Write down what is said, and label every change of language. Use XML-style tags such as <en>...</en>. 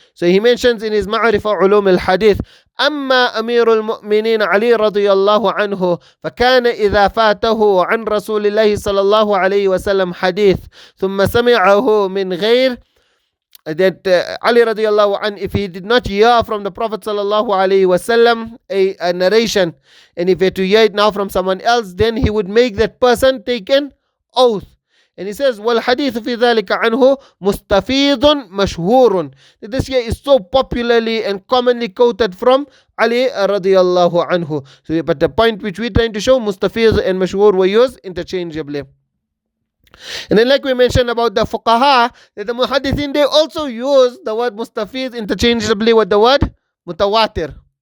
<en>So he mentions in his Ma'rifa Ulum al-Ḥadīth,</en> <ar>أما أمير المؤمنين علي رضي الله عنه فكان إذا فاته عن رسول الله صلى الله عليه وسلم حديث ثم سمعه من غير,</ar> <en>that Ali radiallahu anh, if he did not hear from the Prophet sallallahu alaihi wasallam a narration, and if he had to hear it now from someone else, then he would make that person take an oath. And he says,</en> <ar>وَالْحَدِيثُ فِي ذَلِكَ عَنْهُ مُسْتَفِيضٌ مَشْهُورٌ.</ar> <en>This here is so popularly and commonly quoted from Ali radiallahu anhu. So, but the point which we're trying to show, mustafīdh and mashhur were used interchangeably. And then like we mentioned about the fuqaha, that the muhaddithin, they also use the word mustafīdh interchangeably with the word mutawatir.</en>